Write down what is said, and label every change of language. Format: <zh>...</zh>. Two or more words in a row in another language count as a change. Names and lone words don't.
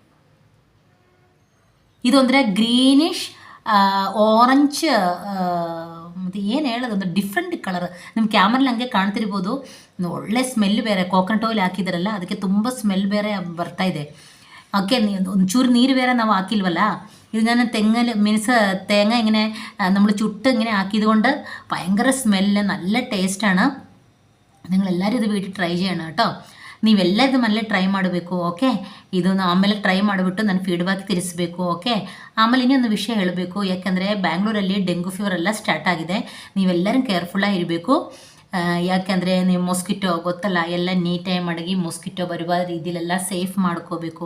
<kn>ಇದು ಅಂದರೆ</kn> <en>greenish orange,</en> <kn>ಮತ್ತು ಏನು ಹೇಳೋದು, ಒಂದು</kn> <en>different colour.</en> <kn>ನಿಮ್ಮ ಕ್ಯಾಮರಲ್ಲಿ ಹಂಗೆ ಕಾಣ್ತಿರ್ಬೋದು. ಒಳ್ಳೆ ಸ್ಮೆಲ್ ಬೇರೆ,</kn> <en>coconut oil</en> <kn>ಹಾಕಿದಾರಲ್ಲ ಅದಕ್ಕೆ ತುಂಬ ಸ್ಮೆಲ್ ಬೇರೆ ಬರ್ತಾಯಿದೆ. ഓക്കെ, ಒಂಚೂರು ನೀರು ಬೇರೆ ನಾವು ಹಾಕಿಲ್ವಲ್ಲ.</kn> <ml>ഇത് ഞാൻ മീൻസ് തേങ്ങ ഇങ്ങനെ നമ്മൾ ചുട്ട് ഇങ്ങനെ ആക്കിയതുകൊണ്ട് ഭയങ്കര സ്മെല്ല്, നല്ല ടേസ്റ്റാണ്. നിങ്ങളെല്ലാവരും ഇത് വീട്ടിൽ ಟ್ರೈ ചെയ്യണം കേട്ടോ.</ml> <kn>ನೀವೆಲ್ಲ ಇದು ಮನೇಲೆ ಟ್ರೈ ಮಾಡಬೇಕು. ಓಕೆ, ಇದನ್ನು ಆಮೇಲೆ ಟ್ರೈ ಮಾಡಿಬಿಟ್ಟು ನನ್ನ ಫೀಡ್ಬ್ಯಾಕ್ ತಿಳಿಸ್ಬೇಕು. ಓಕೆ, ಆಮೇಲೆ ಇನ್ನೊಂದು ವಿಷಯ ಹೇಳಬೇಕು. ಯಾಕೆಂದರೆ ಬ್ಯಾಂಗ್ಳೂರಲ್ಲಿ</kn> <en>dengue fever</en> <kn>ಎಲ್ಲ ಸ್ಟಾರ್ಟ್ ಆಗಿದೆ. ನೀವೆಲ್ಲರೂ ಕೇರ್ಫುಲ್ಲಾಗಿ ಇರಬೇಕು. ಯಾಕೆಂದರೆ ನೀವು ಮೊಸ್ಕಿಟೋ ಗೊತ್ತಲ್ಲ, ಎಲ್ಲ ನೀಟಾಗಿ ಮಡಗಿ ಮೊಸ್ಕಿಟೋ ಬರುವ ರೀತಿಲೆಲ್ಲ ಸೇಫ್ ಮಾಡ್ಕೋಬೇಕು.</kn>